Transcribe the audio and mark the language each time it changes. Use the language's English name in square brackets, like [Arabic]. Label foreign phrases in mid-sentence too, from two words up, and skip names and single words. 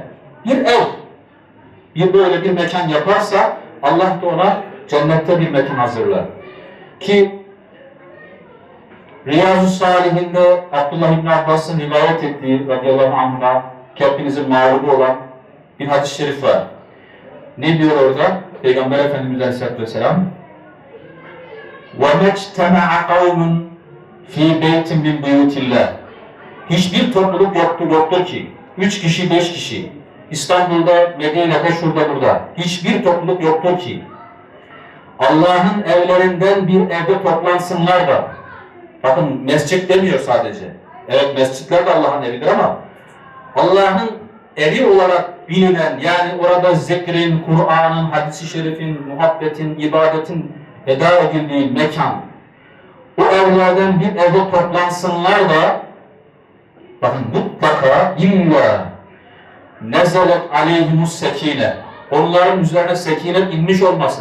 [Turkish] Bir ev, bir böyle bir mekan yaparsa Allah da ona cennette bir mekan hazırlar. Ki Riyazu Salihinde Abdullah İbn Abbas'ın rivayet ettiği [Arabic] رضي الله عنه'a [Turkish] hepinizin mağlubu olan bir hadis-i şerif var. Ne diyor orada? Peygamber Efendimiz [Arabic] عليه الصلاة والسلام وَمَجْتَمَعَ قَوْمٌ ف۪ي بَيْتٍ مِنْ بُيُوتِ اللّٰهِ [Turkish] Hiçbir topluluk yoktur ki 3 kişi, 5 kişi İstanbul'da, Medine'de, şurada, burada hiçbir topluluk yoktur ki Allah'ın evlerinden bir evde toplansınlar da, bakın mescit demiyor sadece. Evet, mescitler de Allah'ın evidir ama Allah'ın evi olarak bilinen, yani orada zikrin, Kur'an'ın, hadis-i şerifin, muhabbetin, ibadetin eda edildiği mekan, o evlerden bir evde toplansınlar da, bakın mutlaka [Arabic] إلا نزلت عليهم السكينة, [Turkish] onların üzerine sekinet inmiş olmasın.